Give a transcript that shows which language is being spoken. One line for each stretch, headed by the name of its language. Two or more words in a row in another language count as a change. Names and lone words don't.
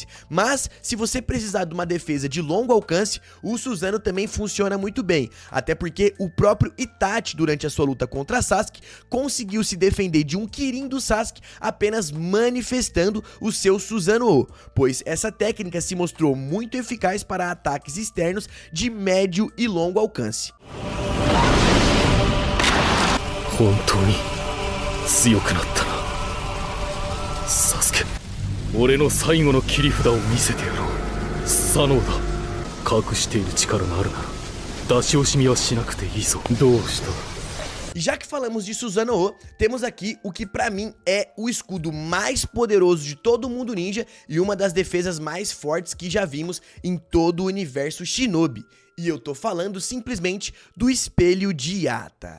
Portuguese: Mas, se você precisar de uma defesa de longo alcance, o Susanoo também funciona muito bem, até porque o próprio Itachi, durante a sua luta contra Sasuke, conseguiu se defender de um Kirin do Sasuke apenas manifestando o seu Susanoo, pois essa técnica se mostrou muito eficaz para ataques externos de médio e longo alcance.
Japanese: 本当に強くなったなサスケ俺の最後の切り札を見せてやろう左脳だ隠している力があるなら出し惜しみはしなくていいぞどうした
Portuguese: Já que falamos de Susanoo, temos aqui o que pra mim é o escudo mais poderoso de todo o mundo ninja e uma das defesas mais fortes que já vimos em todo o universo Shinobi. E eu tô falando simplesmente do Espelho de Yatta.